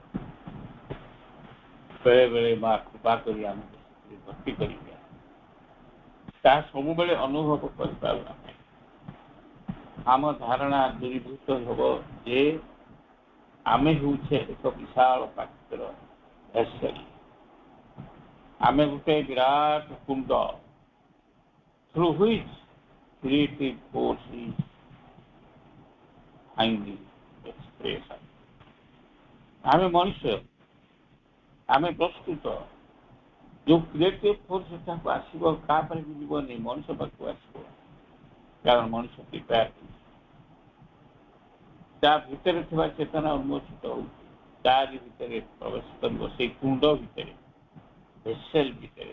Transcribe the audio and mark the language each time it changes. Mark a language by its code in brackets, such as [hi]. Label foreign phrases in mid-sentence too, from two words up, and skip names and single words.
[or] ବେଳେ ବେଳେ ମା କୃପା କରି ଆମକୁ ଭକ୍ତି କରିଦିଏ, ତାହା ସବୁବେଳେ ଅନୁଭବ କରିପାରୁନା। ଆମ ଧାରଣା ଦୂରୀଭୂତ ହେବ ଯେ ଆମେ ହେଉଛେ ଏକ ବିଶାଳ ପାତ୍ର ଭେସେଲ। ଆମେ ଗୋଟେ ବିରାଟ କୁଣ୍ଡ, [en] through which creative force is finding expression। [or] ଆମେ ମଣିଷ, ଆମେ ପ୍ରସ୍ତୁତ। ଯୋଉ [en] creative force [or] ତାକୁ ଆସିବ, କାହା ପାଇଁ ଯିବନି, ମଣିଷ ପାଖକୁ ଆସିବ। କାରଣ ମଣିଷ ପ୍ରିପେୟାର, ତା ଭିତରେ ଥିବା ଚେତନା ଉନ୍ମୋଚିତ ହେଉଛି, ତାରି ଭିତରେ ପ୍ରବେଶ କରିବ, ସେଇ କୁଣ୍ଡ ଭିତରେ, ଭେସେଲ ଭିତରେ।